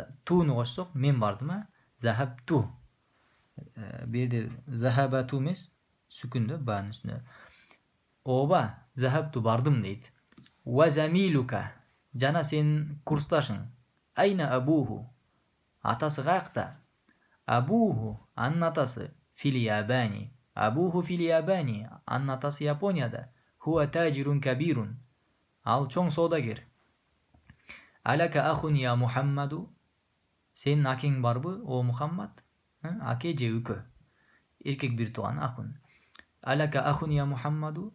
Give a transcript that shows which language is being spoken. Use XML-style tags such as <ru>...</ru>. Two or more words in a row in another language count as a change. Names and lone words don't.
<ky>Туну кошсок мен бардым, захабту. Бул жерде захабату эмес, сүкүндө баанын үстүнө. Ооба, захабту бардым дейт.</ky> <ar>وزميلك.</ar> <ky>Жана сенин курсташың.</ky> <ar>أين أبوه.</ar> <ky>Атасы каякта? Абуху, анын атасы,</ky> <ar>في اليابان. أبوه في اليابان,</ar> <ky>анын атасы Японияда.</ky> <ar>هو تاجر كبير.</ar> <ky>Ал чоң соодагер.</ky> <ar>ألك أخ يا محمد.</ar> <ky>Сенин акең барбы, о Мухаммад? Аке же үкө. Эркек бир тууган ахун.</ky> <ar>ألك أخ يا محمد.</ar>